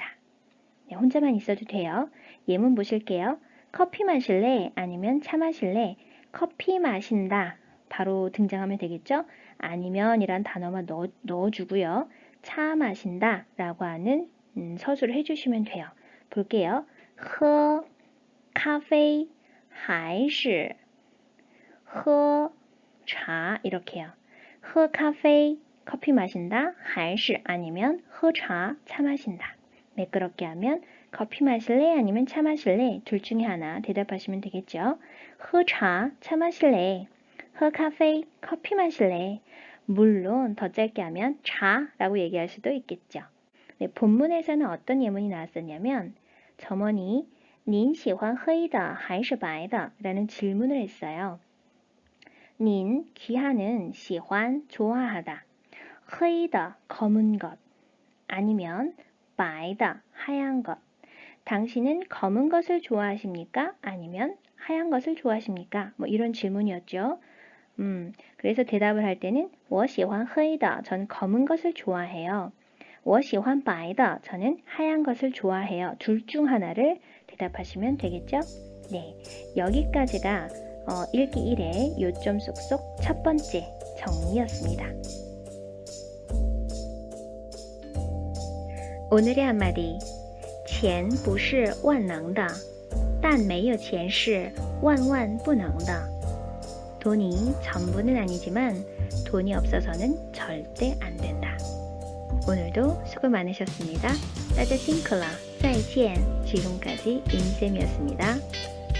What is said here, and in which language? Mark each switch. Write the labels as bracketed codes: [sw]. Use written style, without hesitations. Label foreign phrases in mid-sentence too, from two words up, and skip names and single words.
[ko] 네, 혼자만 있어도 돼요. 예문 보실게요. 커피 마실래? 아니면 차 마실래? 커피 마신다. 바로 등장하면 되겠죠? 아니면 이란 단어만 넣어주고요. 차 마신다 라고 하는 서술을 해주시면 돼요. 볼게요. [zh] 喝咖啡还是喝 [ko] 차 이렇게요. [zh] 喝咖啡 [ko] 커피 마신다. 还是 아니면 喝차 차 마신다. 매끄럽게 하면 커피 마실래 아니면 차 마실래 둘 중에 하나 대답하시면 되겠죠. 喝차 차 마실래. [zh] 喝咖啡 [ko] 커피 마실래. 물론 더 짧게 하면 차라고 얘기할 수도 있겠죠. 네, 본문에서는 어떤 예문이 나왔었냐면 점원이 [zh] 您喜欢黑的还是白的? [ko] 라는 질문을 했어요. 您 귀하는 喜欢 좋아하다. [zh] 黑的 [ko] 검은 것 아니면 [zh] 白的 [ko] 하얀 것. 당신은 검은 것을 좋아하십니까? 아니면 하얀 것을 좋아하십니까? 뭐 이런 질문이었죠. 그래서 대답을 할 때는 [zh] 我喜欢黑的 [ko] 전 검은 것을 좋아해요. [zh] 我喜欢白的 [ko] 저는 하얀 것을 좋아해요. 둘 중 하나를 대답하시면 되겠죠? 네, 여기까지가 읽기 1의 요점 쏙쏙 첫 번째 정리였습니다. 오늘의 한마디 [zh] 钱不是万能的但没有钱是万万不能的 [ko] 돈이 전부는 아니지만 돈이 없어서는 절대 안 된다. 오늘도 수고 많으셨습니다. [zh] 大家辛苦了. 再见. [ko] 지금까지 임쌤이었습니다.